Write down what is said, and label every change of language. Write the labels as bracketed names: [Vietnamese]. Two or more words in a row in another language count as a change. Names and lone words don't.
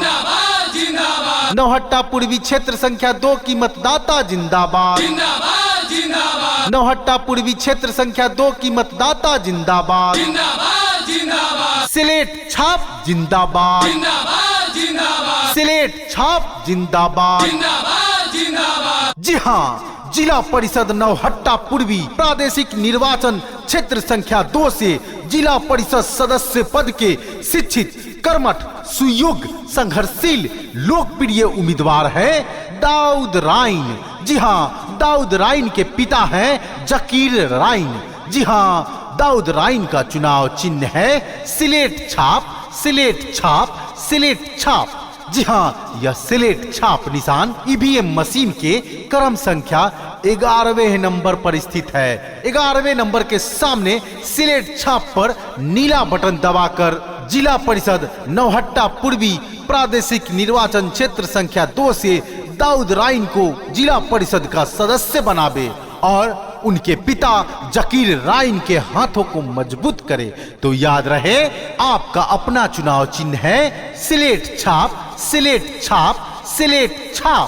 [Hindi] नौहट्टा पूर्वी क्षेत्र संख्या 2 की मतदाता जिंदाबाद, नौहट्टा पूर्वी क्षेत्र संख्या 2 की मतदाता जिंदाबाद। स्लेट छाप जिंदाबाद, स्लेट छाप जिंदाबाद। जी हाँ, जिला परिषद नौहट्टा पूर्वी प्रादेशिक निर्वाचन क्षेत्र संख्या 2 से जिला परिषद सदस्य पद के शिक्षित, कर्मठ, सुयोग्य, संघर्षशील, लोकप्रिय उम्मीदवार है दाऊद राइन। जी हाँ, दाऊद राइन के पिता हैं जकीर राइन। जी हाँ, दाऊद राइन का चुनाव चिन्ह है स्लेट छाप, स्लेट छाप, स्लेट छाप। जी हाँ, यह स्लेट छाप निशान ईवीएम मशीन के क्रम संख्या 11वें नंबर पर स्थित है। 11वें नंबर के सामने स्लेट छाप पर नीला बटन दबाकर जिला परिषद नौहट्टा पूर्वी प्रादेशिक निर्वाचन क्षेत्र संख्या 2 से दाऊद राइन को जिला परिषद का सदस्य बनावे और उनके पिता जकीर राइन के हाथों को मजबूत करे। तो याद रहे, आपका अपना चुनाव चिन्ह है स्लेट छाप, स्लेट छाप, स्लेट छाप।